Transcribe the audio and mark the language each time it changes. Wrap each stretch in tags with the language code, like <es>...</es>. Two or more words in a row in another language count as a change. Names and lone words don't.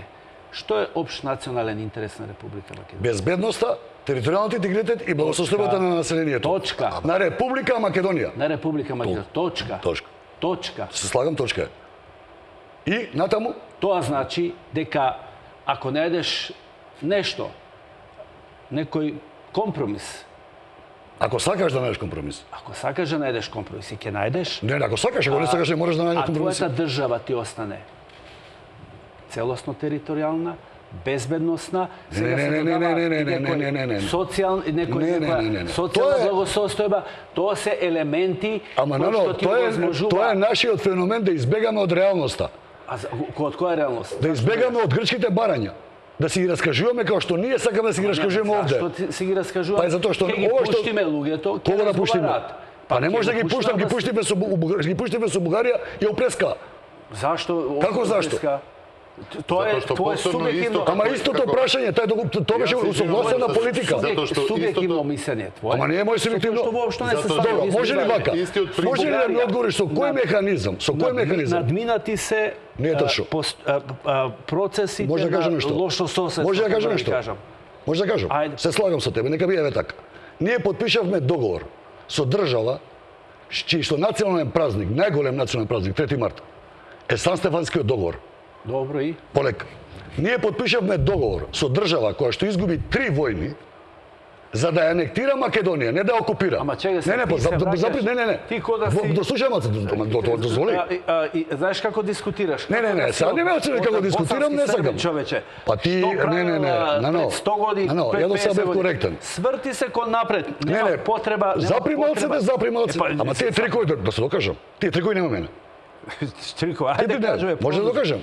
<mk>Што е општ национален интерес на Република Македонија? Безбедноста, територијалниот интегритет и благосостојбата на населението. Точка. На Република Македонија. На Република Македонија. Точка. Се слагам, точка е. И натаму? Тоа значи дека ако најдеш нешто, некој компромис, Ако сакаш да најдеш компромис. ако сакаш да најдеш компромис и ќе најдеш, Не, ако сакаш, ако не сакаш, не можеш да најдеш a компромис. твојата држава ти остане целосно територијална, безбедносна, социјална благосостојба, то се елементи Ама, што ти тоа возможува. е нашиот феномен да избегаме од реалноста.</mk> <sr>Kod koja je realnost?</sr> <mk>Да избегаме од грчките барања. Да си ги раскажуваме како што ние сакаме да си ги раскажуваме овде. Зашто си ги раскажува? Па е затоа што Ке ги ова што puštime луѓето, ке кога да пуштиме? разговарат. Па не може да ги пуштам, ги пуштиме со Бугарија и опреска.</mk> <sr>Zašto?</sr> <mk>Како зашто?</mk> <sr>To je Zato što tvoje posebno subjektivno... isto-</sr> <mk>Ама истото прашање, тоа беше Ја се усогласена извинувам, политика.</mk> <sr>Zato što Subjektivno isto to- mišljenje tvoje.</sr> <mk>Ама не е мој субјективно.</mk> <sr>Što uopšte ne se Zato- stavlja Dobro, između</sr> <mk>Може ли</mk> <sr>dalje.</sr> <mk>вака? Исти од Може ли да ми Бугарија одговориш со кој механизам? Со кој механизам? Надминати се Не е точно. procesite Може да кажам na нешто? лошо соседство. Може да кажам</mk> <sr>kako</sr> <mk>нешто?</mk> <sr>kažem.</sr> <mk>Може да кажам? Ајде. Се слагам со тебе, нека биде така. Ние подпишавме договор со држава чиј што национален празник, најголем национален празник, 3 март, е Сан Стефанскиот договор.</mk> <sr>Dobro i?</sr> <mk>Полека. Ние подпишавме договор со држава која што изгуби 3 војни за да ја анектира Македонија, не да ја окупира. Ама чега се, не, ти се враќаш. не. Ти ко да си- Дослушај ме, дозволи. Знаеш како дискутираш? Не, сега не ме оцени како дискутирам, не сакам. Човече. Па ти, Што не, правила Нано, пред 100 години, Нано, пред ја до сега 50 бев години? коректен. Сврти се кон напред. Нема потреба. Запри малците, запри малците. Е, па, Ама тие трикови, да се докажам. Тие трикови нема мене. Трико, Ти ајде не, кажуве. може да докажам.</mk>